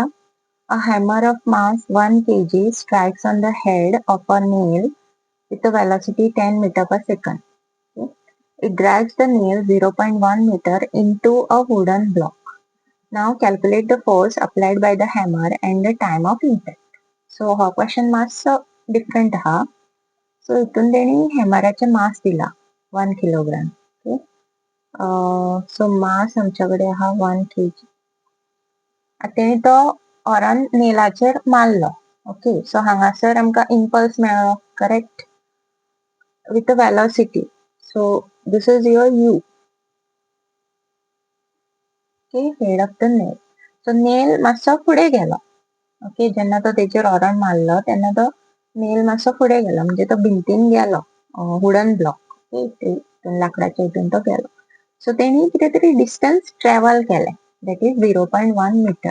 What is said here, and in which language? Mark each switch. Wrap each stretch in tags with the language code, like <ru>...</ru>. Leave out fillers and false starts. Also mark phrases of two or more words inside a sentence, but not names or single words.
<en>A hammer of mass 1 kg strikes on the head of a nail with a velocity 10 meter per second. Okay. It drags the nail 0.1 meter into a wooden block. Now calculate the force applied by the hammer and the time of impact.</en> <mr>So हा question मास different हा. So इथून त्यांनी हॅमराचे मास दिला 1 किलोग्राम.</mr> <en>Okay. So</en> <mr>मास आमच्याकडे हा 1 kg.</mr> <kok>तेणी तो ऑरान नेलाचेर मारलो.</kok> <en>okay so</en> <kok>हांगासर आमकां इम्पल्स मेळ्ळो करेक्ट</kok> <en>with a velocity. so this is your you. okay head of the nail.</en> <kok>सो नेल मातसो फुडें गेलो. ओके जेन्ना तो तेचेर ऑरान मारलो तेन्ना तो नेल मातसो फुडें गेलो म्हणजे तो भिंतीन गेलो</kok> <en>wooden block.</en> <kok>ओके लाकडाच्या हितून तो गेलो. सो तेणी कितें तरी</kok> <en>distance travel</en> <kok>केलें</kok> <en>that is 0.1 meter.</en>